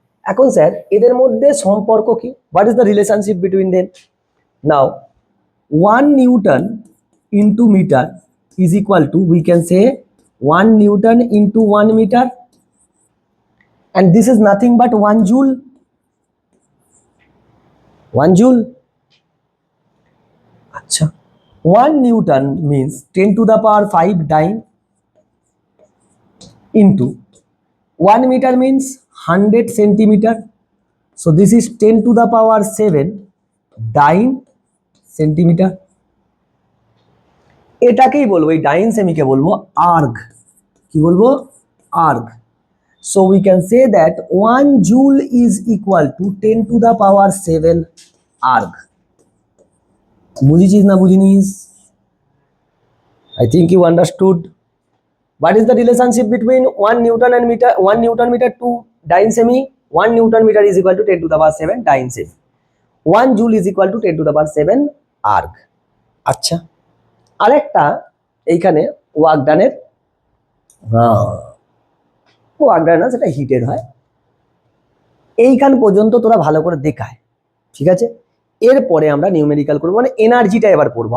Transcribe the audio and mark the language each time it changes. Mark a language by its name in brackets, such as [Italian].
[Bangla] এখন স্যার এদের মধ্যে সম্পর্ক কি? [English] What is the relationship between them? Now 1 newton into meter is equal to, we can say 1 newton into 1 meter, and this is nothing but 1 joule. 1 joule. আচ্ছা, 1 newton means 10 to the power 5 dyne into 1 meter means 100 centimeter. So this is 10 to the power 7 dyne centimeter. [Bangla] এটাকেই বলবো, এই ডাইন সেমিকে বলবো erg. কি বলবো? Erg. [English] So we can say that 1 joule is equal to 10 to the power 7 arg. [Bangla] বুঝিছিস না বুঝিনিস? [English] I think you understood. What is the relationship between 1 Newton and meter, 1 Newton meter to dyne semi? 1 Newton meter is equal to 10 to the power 7 dyne semi. 1 joule is equal to 10 to the power 7 arg. [Bangla] আচ্ছা, আরেকটা এইখানে work ডানের, work done না, সেটা হিটের হয়। এইখান পর্যন্ত তোরা ভালো করে দেখায়, ঠিক আছে? এরপরে আমরা নিউমেরিক্যাল করবো, মানে এনার্জিটা এবার পড়বো।